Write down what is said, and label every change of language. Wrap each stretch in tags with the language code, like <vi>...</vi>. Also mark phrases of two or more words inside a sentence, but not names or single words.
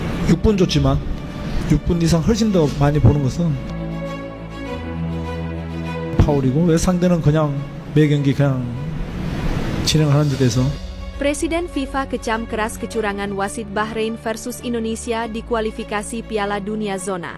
<ko>6분 줬지만 6분 이상 훨씬 더 많이 보는 것은 파울이고 왜 상대는 그냥 매 경기 그냥 진행하는 데 대해서.</ko> <id>Presiden FIFA kecam keras kecurangan wasit Bahrain versus Indonesia di kualifikasi Piala Dunia Zona.</id>